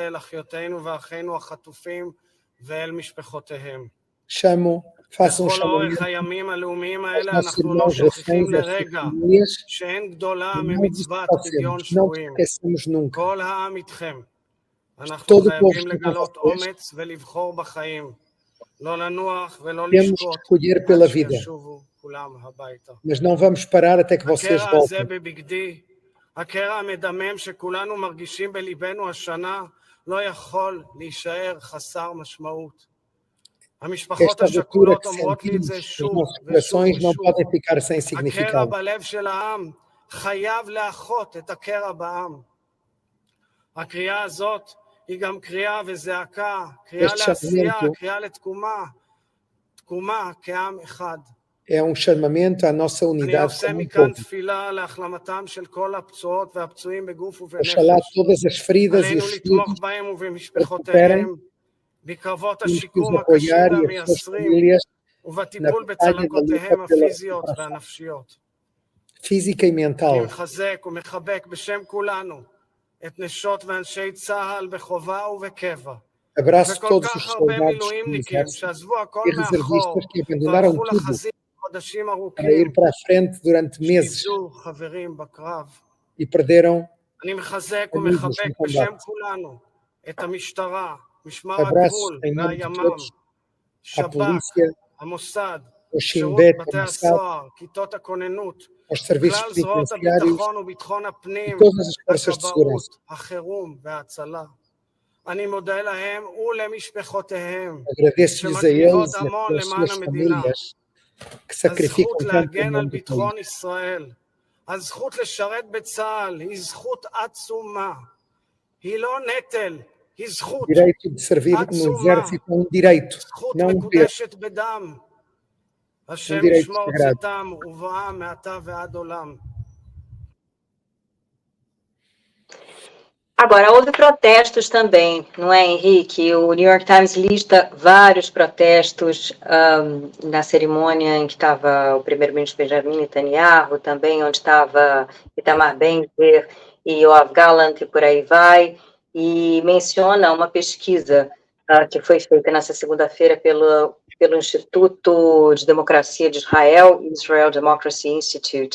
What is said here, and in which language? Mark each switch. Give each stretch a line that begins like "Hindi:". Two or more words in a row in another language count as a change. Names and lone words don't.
Portuguese: Façam um chamamento aos nossos irmãos reféns e às suas famílias, e não vos esquecemos nunca. Todo o povo está com vocês. Temos que escolher pela vida, mas não vamos parar até que vocês voltem.
Hebrew: הקרע המדמם שכולנו מרגישים בליבנו השנה לא יכול להישאר חסר משמעות. המשפחות השכולות אומרות לי את זה שוב ושוב ושוב. הקרע בלב של העם חייב לאחות את הקרע בעם. הקריאה הזאת היא גם קריאה וזעקה, קריאה לעשייה, קריאה לתקומה, תקומה כעם אחד.
Portuguese: É chamamento à nossa
Hebrew: אני
Portuguese: unidade
Hebrew: עושה
Portuguese: como
Hebrew: מכאן
Portuguese: povo.
Hebrew: תפילה להחלמתם של כל הפצועות והפצועים בגוף ובנפש.
Portuguese: Oxalá todas as feridas e
Hebrew: עלינו
Portuguese: os
Hebrew: לתמוך
Portuguese: feridos
Hebrew: בהם
Portuguese: recuperem,
Hebrew: ובמשפחותיהם, בקרבות
Portuguese: temos que os
Hebrew: השיקום הקשים
Portuguese: apoiar e as suas
Hebrew: והמייסרים,
Portuguese: famílias na
Hebrew: ובטיפול
Portuguese: batalha da luta
Hebrew: בצלקותיהם
Portuguese: pela
Hebrew: הפיזיות
Portuguese: recuperação
Hebrew: והנפשיות.
Portuguese: física e
Hebrew: אני
Portuguese: mental.
Hebrew: מחזק ומחבק בשם כולנו את נשות ואנשי צה"ל בחובה ובקבע,
Portuguese: Abraço
Hebrew: וכל
Portuguese: todos os
Hebrew: כך הרבה
Portuguese: soldados do
Hebrew: מילואימניקים
Portuguese: Exército
Hebrew: שעזבו הכל
Portuguese: e reservistas
Hebrew: מאחור
Portuguese: que abandonaram
Hebrew: והלכו
Portuguese: tudo
Hebrew: לחזית חודשים
Portuguese: para ir
Hebrew: ארוכים,
Portuguese: para a frente durante meses
Hebrew: שאיבדו חברים בקרב.
Portuguese: e perderam
Hebrew: אני מחזק
Portuguese: amigos
Hebrew: ומחבק
Portuguese: no
Hebrew: בשם
Portuguese: combate.
Hebrew: כולנו את המשטרה, משמר
Portuguese: Abraços
Hebrew: הגבול
Portuguese: em nome de
Hebrew: והימ"מ,
Portuguese: todos à
Hebrew: שב"כ,
Portuguese: polícia,
Hebrew: המוסד,
Portuguese: ao
Hebrew: שירות
Portuguese: Shin Bet, ao
Hebrew: בתי
Portuguese: Mossad,
Hebrew: הסוהר, כיתות הכוננות,
Portuguese: aos serviços
Hebrew: כלל זרועות
Portuguese: penitenciários
Hebrew: הביטחון וביטחון
Portuguese: e
Hebrew: הפנים,
Portuguese: todas as forças de segurança.
Hebrew: הכבאות, החירום וההצלה. אני מודה להם ולמשפחותיהם,
Portuguese: Agradeço-lhes a
Hebrew: שמקריבות
Portuguese: eles e
Hebrew: המון
Portuguese: às
Hebrew: למען
Portuguese: suas
Hebrew: המדינה.
Portuguese: famílias que sacrificam
Hebrew: הזכות
Portuguese: tanto em
Hebrew: להגן על
Portuguese: nome do país.
Hebrew: ביטחון ישראל, הזכות לשרת בצה"ל היא זכות עצומה. היא לא נטל, היא זכות
Portuguese: O direito de servir no
Hebrew: עצומה,
Portuguese: exército é direito,
Hebrew: זכות
Portuguese: não dever,
Hebrew: מקודשת בדם. השם
Portuguese: direito
Hebrew: ישמור
Portuguese: sagrado.
Hebrew: צאתם ובואם מעתה ועד עולם.
Portuguese: Agora, houve protestos também, não é, Henrique? O New York Times lista vários protestos na cerimônia em que estava o primeiro-ministro Benjamin Netanyahu, também onde estava Itamar Ben-Gvir e Yoav Gallant e por aí vai, e menciona uma pesquisa que foi feita nessa segunda-feira pelo Instituto de Democracia de Israel, Israel Democracy Institute.